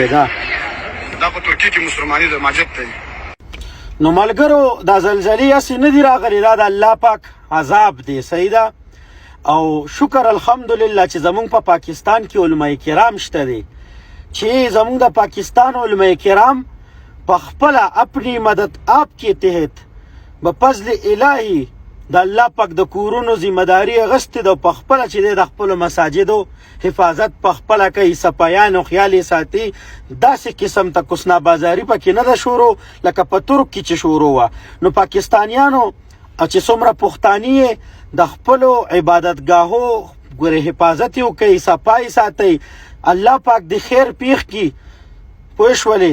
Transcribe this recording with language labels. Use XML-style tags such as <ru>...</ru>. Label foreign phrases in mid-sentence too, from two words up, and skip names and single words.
<ps>دا په ترکیې کې مسلماني د مسجد دی. نو ملګرو دا زلزلې هسې نه دي راغلي، دا د الله پاک عذاب دی، صحیح ده. او شکر الحمدلله چې زمونږ په پاکستان کې علماء کرام شته دي، چې زمونږ د پاکستان علماء کرام په خپله</ps> <ur>اپنی مدد آپ کے تحت</ur> <ps>بفضل الهی د الله پاک د کورونو ذمہداري اغستې ده، په خپله چې دی د خپلو مساجدو حفاظت په خپله کوي، صفایان او خیال یې ساتي. داسې قسم ته کوسنا بازاري پکې نه ده شروع لکه په ترک کې چې شروع وه. نو پاکستانیانو چې څومره پښتاني یې د خپلو عبادتګاهو ګورې حفاظت یې وکوئ، صفایي ساتئ، الله پاک د خیر پیښ کړي پوه شولې.</ps>